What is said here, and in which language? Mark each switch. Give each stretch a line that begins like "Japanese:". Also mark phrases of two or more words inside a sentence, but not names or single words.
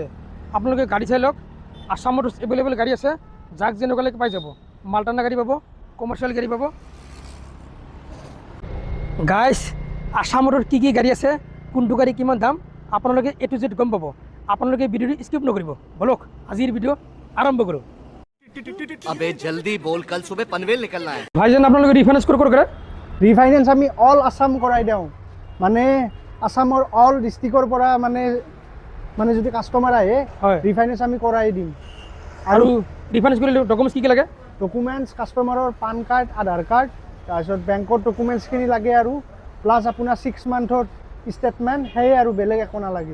Assamese: আপোনালোকে গাড়ী চাই লওক, আশা মটৰ্ছ এভেইলেবল গাড়ী আছে, যাক যেনেকুৱা লাগে পাই যাব। মালটানা গাড়ী পাব, কমাৰ্চিয়েল গাড়ী পাব। গাইস, আশা মটৰ কি কি গাড়ী আছে, কোনটো গাড়ী কিমান দাম, আপোনালোকে
English: A to Z
Assamese: গম পাব। আপোনালোকে ভিডিঅ'টো স্কিপ নকৰিব। বলক আজিৰ ভিডিঅ' আৰম্ভ কৰোঁ।
Hindi: अबे जल्दी बोल, कल सुबह पनवेल निकलना है।
Assamese: ভাইজান আপোনালোকে ৰিফাইনেন্স ক'ৰ কৰে? ৰিফাইনেন্স আমি অল আছাম কৰাই দিওঁ, মানে আছামৰ অল ডিষ্ট্ৰিক্টৰ পৰা মানে যদি কাষ্টমাৰ আহে হয়, ৰিফাইনেন্স আমি কৰাই দিম। আৰু ৰিফাইনেন্স কৰিলে ডকুমেণ্টছ কি কি লাগে? ডকুমেণ্টছ কাষ্টমাৰৰ
English: PAN card,
Assamese: আধাৰ কাৰ্ড, তাৰপিছত বেংকৰ ডকুমেণ্টছখিনি লাগে, আৰু প্লাছ আপোনাৰ 6 মান্থৰ ষ্টেটমেণ্ট, সেয়ে আৰু বেলেগ একো নালাগে।